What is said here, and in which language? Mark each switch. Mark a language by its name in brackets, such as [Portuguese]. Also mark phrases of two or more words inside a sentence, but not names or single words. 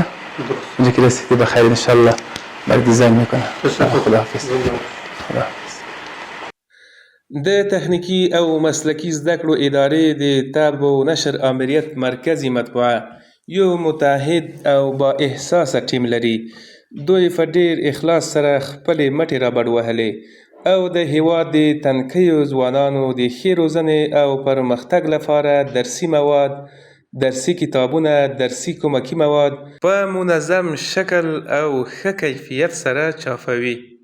[Persian] اینجا که رسیدی بخیر انشالله برای دیزاین میکنه. خداحافظ. [Pashto] د تخنیکي او مسلکي زده کړو ادارې د طب و نشر آمریت مرکزي مطبوعه یو متحد او با احساسه ټیم لري. دوی په ډېر اخلاص سره خپلې مټې رابډ وهلې او د هیواد د تنکیو ځوانانو د ښې روزنې او پرمختګ لپاره درسي مواد، درسي کتابونه، درسي کومکي مواد په منظم شکل او ښه کیفیت سره چاپوي.